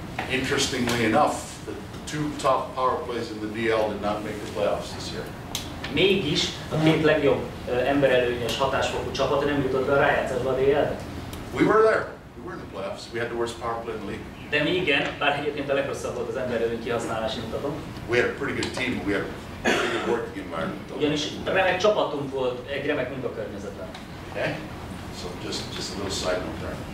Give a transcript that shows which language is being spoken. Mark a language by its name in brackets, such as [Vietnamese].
[English] Interestingly enough, the two top power plays in the DL did not make the playoffs this year. [Hungarian] Mégis a két legjobb emberelőnyös hatásfokú csapat nem jutott be a rájátszásba a DL-be. [English] We were there. We were in the playoffs. We had the worst power play in the league. [Hungarian] De mi igen, bár egyébként a legrosszabb volt az emberelőny kihasználási mutatom. [English] We had a pretty good team. We had a pretty good working environment. [Hungarian] Ugyanis remek csapatunk volt egy remek munkakörnyezetben. [English] Okay. So just a little side note there.